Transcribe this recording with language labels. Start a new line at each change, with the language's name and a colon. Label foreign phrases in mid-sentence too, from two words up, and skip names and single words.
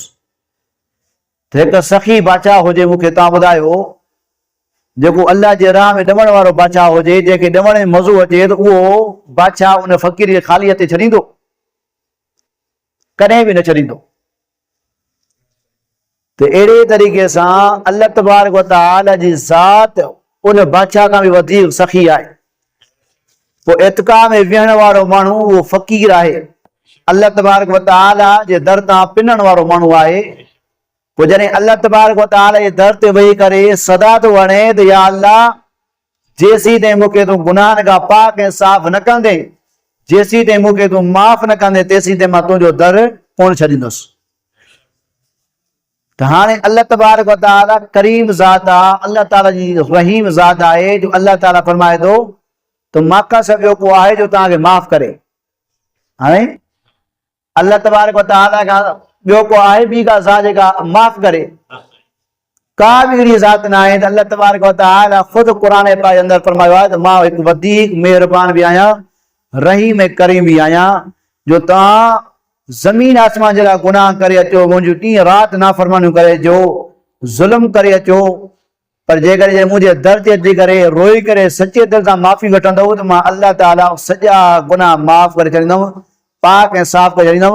Sindhi: त हिकु सख़ी बादशाह हुजे, मूंखे तव्हां ॿुधायो, जेको अल्लाह जे राह में ॾमण वारो बादशाह हुजे, जंहिंखे ॾमण में मज़ो अचे, त उहो बादशाह उन फ़क़ीर खे ख़ाली हथे छॾींदो? कॾहिं बि न छॾींदो। त अहिड़े तरीक़े सां अल्लाह तबारक व तआला जी ज़ात उन बादशाह खां बि वधीक सख़ी आहे। पोइ एतिकाफ़ में वेहण वारो माण्हू उहो फ़क़ीर आहे, अल्लाह तबारक व तआला जे दर तां पिनण वारो माण्हू आहे। पोइ जॾहिं अल्लाह तबारक व तआला जे दर ते वेही करे सदा थो हणे त या अल्लाह, जेसीं ताईं मूंखे तूं गुनाहनि खां पाक ऐं साफ़ न कंदे, जेसीं ताईं मूंखे तूं माफ़ न कंदे, तेसीं ताईं मां तुंहिंजो दर कोन छॾींदुसि। त हाणे अल्लाह तबारक व तआला करीम ज़ात आहे, अल्लाह ताला जी रहीम ज़ात आहे, जो अल्लाह ताला फरमाए थो त मां का ॿियो को आहे जो तव्हांखे माफ़ करे। हाणे अल्लाह तबारक व तआला का ॿियो को आहे बि का ज़ात जेका माफ़ करे, का बि अहिड़ी ज़ात न आहे। अल्लाह तबारक व तआला ख़ुदि क़ुर पाक जे अंदरि फरमायो आहे त मां हिकु वधीक महिरबान बि आहियां, रहीम ऐं करीम बि आहियां। जो तव्हां ज़मीन आसमान जहिड़ा गुनाह करे अचो, मुंहिंजूं ॾींहं राति नाफ़रमानियूं करे अचो, ज़ुल्म करे अचो, पर जेकर मुंहिंजे दर ते अची करे रोई करे सचे दिलि सां माफ़ी वठंदव त मां अल्लाह ताला सॼा गुनाह माफ़ करे छॾींदुमि, पाक ऐं साफ़ करे छॾींदुमि।